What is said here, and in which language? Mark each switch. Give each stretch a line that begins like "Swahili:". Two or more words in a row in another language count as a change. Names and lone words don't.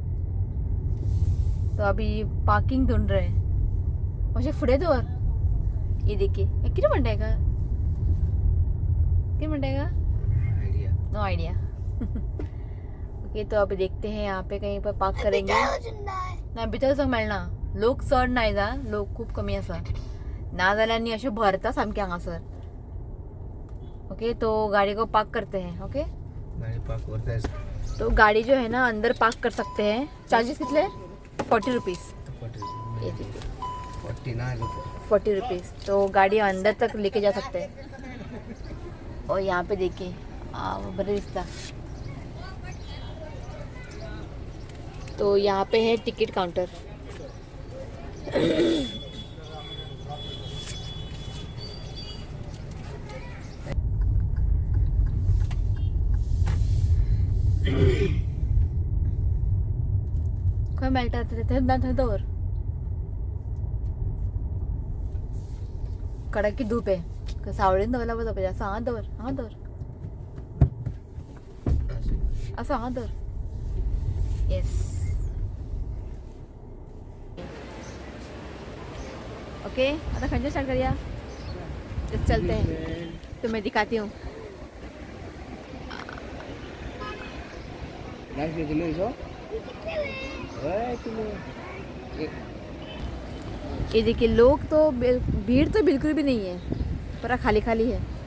Hindi: तो अभी पार्किंग ढूंढ रहे हैं। मुझे फुड़े दो। और ये देखिए कितने मिनट का
English: no idea.
Hindi: ओके, तो अभी देखते हैं यहाँ पे कहीं पर पार्क करेंगे ना।
Konkani: भितर वचूंक मेळना, लोक चड नाही जा, लोक खूप कमी आसा ना, जाल्यार अशें भरता सामके हांगासर।
Hindi: ओके, तो गाड़ी को पार्क करते हैं। ओके, गाड़ी पार्क करते हैं। तो गाड़ी जो है ना अंदर पार्क कर सकते हैं। चार्जेस कितने? 40 रुपीज़। 40 रुपीज़। तो गाड़ी अंदर तक लेके जा सकते हैं। और यहाँ पे देखिए बड़े रिश्ता, तो यहाँ पे है
English: ticket counter.
Konkani: काय मेळटा थंय कडक की धूप आहे, सावळीन दवरला बघा पाहिजे। असं हात दवर, हात दवर, असं हात दवर।
English: yes, okay,
Konkani: आता खंजर स्टार्ट करिया।
Hindi: चलते हैं, तो मैं दिखाती हूँ। ये देखिए, लोग तो भीड़ तो बिल्कुल भी नहीं है, पूरा खाली खाली है।